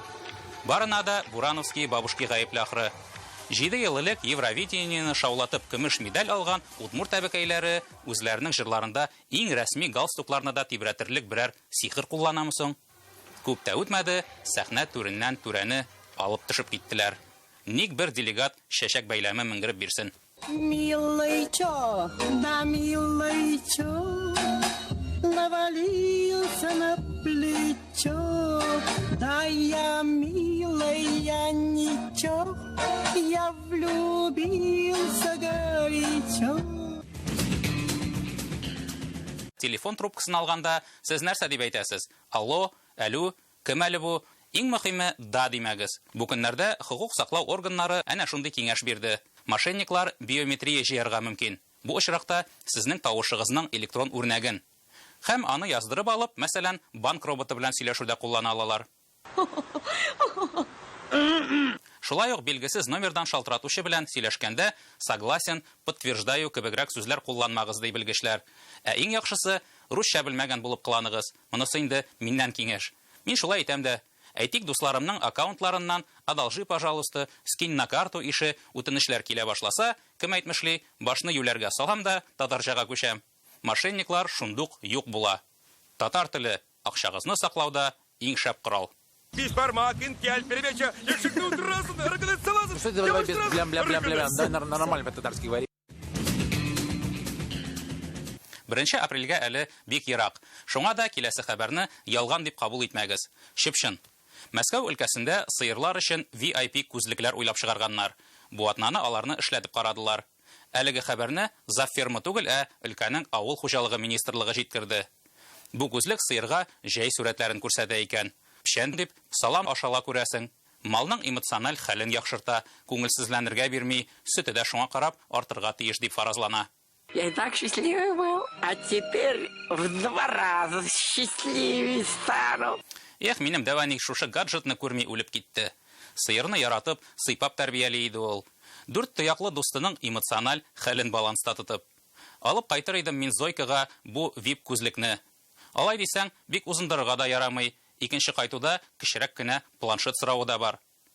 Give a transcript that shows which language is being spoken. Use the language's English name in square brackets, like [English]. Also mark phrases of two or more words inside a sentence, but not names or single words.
[Tatar] Барына да Бурановский бабушки гаепле ахры. 7 ел элек Евровидениене шаулатып көмеш медаль алган Удмурт әбекәйләре үзләренең җырларында иң рәсми галстукларны да тибрәтерлек берәр сихер кулланамы соң? Күп тә үтмәде, сәхнә түреннән түрәне алып төшеп киттеләр. Ник бер делегат чәчәк бәйләме менгереп бирсен? [Russian] Милый чё, да милый чё, навалился на плечо, да я милая ничего, я влюбился горячо. [Tatar] Телефон трубкасын алганда сез нәрсә дип әйтәсез? Алло, әлү, кем әле бу? Иң мөһиме да димәгез. Бу көннәрдә хукук саклау органнары әнә шундый киңәш бирде. Мошенниклар биометрия җыярга мөмкин. Бу очракта сезнең тавышыгызның электрон үрнәген һәм аны яздырып алып, мәсәлән, банк роботы белән сөйләшүдә куллана алалар. Шулай ук билгесез номердан шалтыратучы белән сөйләшкәндә [Russian] согласен, подтверждаю [Tatar] кебегрәк сүзләр кулланмагыз ди белгечләр. Иң яхшысы русча белмәгән булып кыланыгыз. Монысы инде миннән киңәш. Мин шулай әйтәм дә. Әйтик, дусларымның аккаунтларыннан [Russian] «Одолжи, пожалуйста, скинь на карту» [Tatar] ише үтенечләр килә башласа, кем әйтмешли, башны юләргә салам да татарчага күчәм. Мошенниклар шундук юк була. Татар теле акчагызны саклауда иң шәп корал. Бишбармакин, кәл, перебеча, якшыкны утырасың, ыргылып саласың. [Russian] Что давай без блям-блям-блям, да, нормально по-татарски говори. [Tatar] 1 апрельгә әле бик ерак. Шуңа да киләсе хәбәрне ялган дип кабул итмәгез. Чыпшын. Мәскәү өлкәсендә сыерлар өчен VIP күзлекләр уйлап чыгарганнар. Бу атнаны аларны эшләтеп карадылар. Әлеге хәбәрне Заферма түгел, өлкәнең авыл хуҗалыгы министрлыгы җиткерде. Бу күзлек сыерга җәй сурәтләрен күрсәтә икән. Пешән дип салам ашала күрәсең. Малның эмоциональ хәлен яхшырта, күңелсезләнергә бирми, сөте дә шуңа карап артырга тиеш дип фаразлана. [Russian] Я и так счастливый был, а теперь в 2 раза счастливее стану. [Tatar] Минем дәваник шушы гаджетны күрми үлеп китте. Сыерны яратып, сыйпап тәрбияли иде ул. 4 тояклы дустының эмоциональ хәлен баланста тотып. Алып кайтыр идем мин Зойкага бу VIP күзлекне. Алай дисәң, бик узындырырга да ярамый. Икенче кайтуда кечерәк кенә планшет соравы да бар.